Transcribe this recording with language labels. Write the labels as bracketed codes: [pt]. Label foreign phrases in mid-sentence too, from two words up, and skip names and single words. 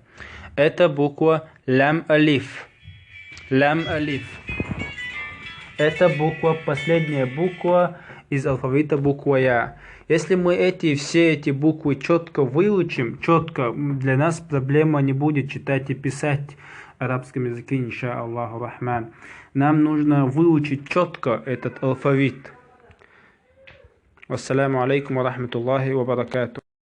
[ru] Это буква лям алиф. Лям алиф. Это буква, последняя буква из алфавита буква я. Если мы все эти буквы четко выучим, четко, для нас проблема не будет читать и писать арабском языке, [ar] إن شاء الله الرحمن. [ru] Нам нужно выучить четко этот алфавит. [ar] والسلام عليكم ورحمة الله وبركاته.